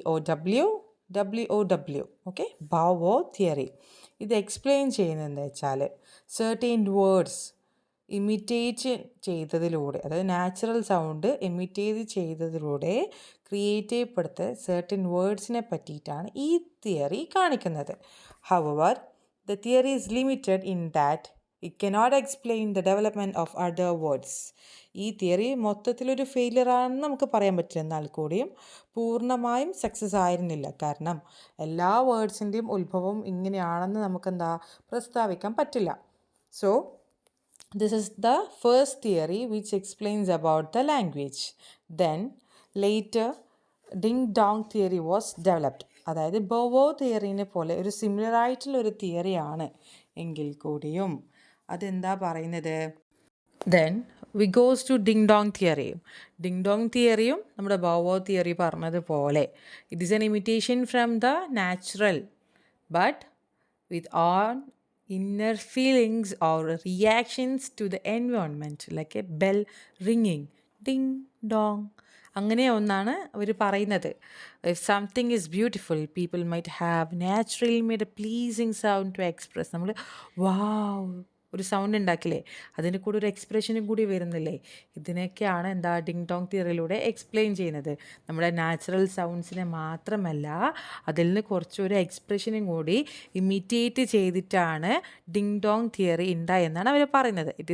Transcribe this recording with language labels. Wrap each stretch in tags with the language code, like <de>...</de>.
<en>BOWWO. Okay, bow wow theory.</en> <ml>ഇത് explain ചെയ്യുന്നത് എന്താ വെച്ചാൽ സെർട്ടൈൻ വേർഡ്സ് ഇമിറ്റേറ്റ് ചെയ്തതിലൂടെ, അതായത് natural sound imitate ചെയ്തതിലൂടെ create ചെയ്യപ്പെടുത്ത certain വേർഡ്സിനെ പറ്റിയിട്ടാണ് ഈ തിയറി കാണിക്കുന്നത്.</ml> <en>However the theory is limited in that it cannot explain the development of other words.</en> <ml>ഈ theory മൊത്തത്തിലൊരു ഫെയിലിയർ ആണെന്ന് നമുക്ക് പറയാൻ പറ്റില്ല. എന്നാൽ കൂടിയും പൂർണ്ണമായും സക്സസ് ആയിരുന്നില്ല. കാരണം എല്ലാ വേർഡ്സിൻ്റെയും ഉത്ഭവം ഇങ്ങനെയാണെന്ന് നമുക്ക് പ്രസ്താവിക്കാൻ പറ്റില്ല.</ml> <en>So this is the first theory which explains about the language. Then later ding dong theory was developed.</en> <ml>അതായത് ബൗവോ തിയറീനെ പോലെ ഒരു സിമിലർ ആയിട്ടുള്ളൊരു തിയറിയാണ് എങ്കിൽ കൂടിയും അതെന്താ പറയുന്നത്?</ml> <en>then we goes to</en> <ml>Ding Dong theory. Ding Dong തിയറിയും നമ്മുടെ ബൗവോ തിയറി പറഞ്ഞതുപോലെ</ml> <en>It is an imitation from the natural but with our inner feelings or reactions to the environment, like a bell ringing, ding dong.</en> <ml>അങ്ങനെ ഒന്നാണ് അവർ പറയുന്നത്.</ml> <en>If something is beautiful, people might have naturally made a pleasing sound to express.</en> <ml>നമ്മൾ വാവ് ഒരു sound ഉണ്ടാക്കില്ലേ, അതിൻ്റെ കൂടെ ഒരു എക്സ്പ്രഷനും കൂടി വരുന്നില്ലേ. ഇതിനൊക്കെയാണ് എന്താ ഡിങ് ടോങ് തിയറിയിലൂടെ എക്സ്പ്ലെയിൻ ചെയ്യുന്നത്. നമ്മുടെ നാച്ചുറൽ സൗണ്ട്സിനെ മാത്രമല്ല, അതിൽ നിന്ന് കുറച്ചൊരു എക്സ്പ്രഷനും കൂടി ഇമിറ്റേറ്റ് ചെയ്തിട്ടാണ് ഡിങ് ടോങ് തിയറി ഉണ്ടായെന്നാണ് അവർ പറയുന്നത്.</ml>